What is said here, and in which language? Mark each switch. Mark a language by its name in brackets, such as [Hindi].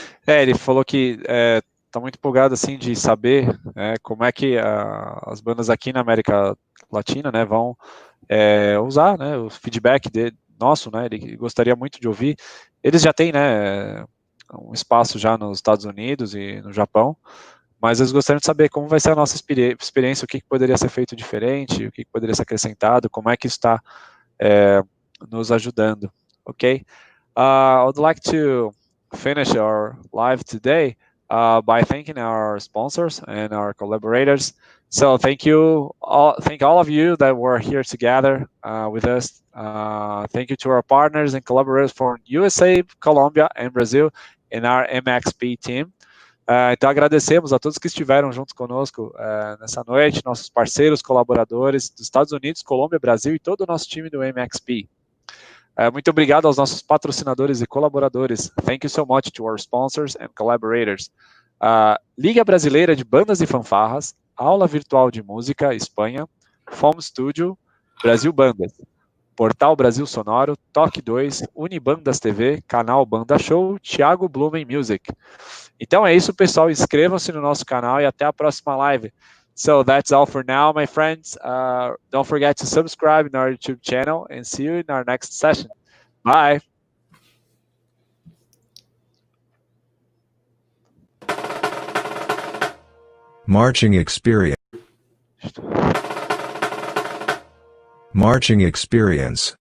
[Portuguese] Ele falou que está muito empolgado assim de saber como é que as bandas aqui na América Latina, né, vão usar, né, o feedback nosso, né, ele gostaria muito de ouvir. Eles já têm, né, um espaço já nos Estados Unidos e no Japão, mas eles gostariam de saber como vai ser a nossa experiência, o que poderia ser feito diferente, o que poderia ser acrescentado, como é que isso está nos ajudando, ok? [English] I would like to finish our live today by thanking our sponsors and our collaborators. So thank all of you that were here together with us. Thank you to our partners and collaborators from USA, Colombia, and Brazil in our MXP team. [Portuguese] Então agradecemos a todos que estiveram juntos conosco nessa noite, nossos parceiros, colaboradores dos Estados Unidos, Colômbia, Brasil e todo o nosso time do MXP. Muito obrigado aos nossos patrocinadores e colaboradores. [English] Thank you so much to our sponsors and collaborators. [Portuguese] Liga Brasileira de Bandas e Fanfarras, Aula Virtual de Música, Espanha, Foam Studio, Brasil Bandas, Portal Brasil Sonoro, Toque 2, Unibandas TV, Canal Banda Show, Thiago Blumen Music. Então é isso, pessoal. Inscrevam-se no nosso canal e até a próxima live. [English] So that's all for now, my friends. Don't forget to subscribe in our YouTube channel and see you in our next session. Bye. Marching experience. Marching experience.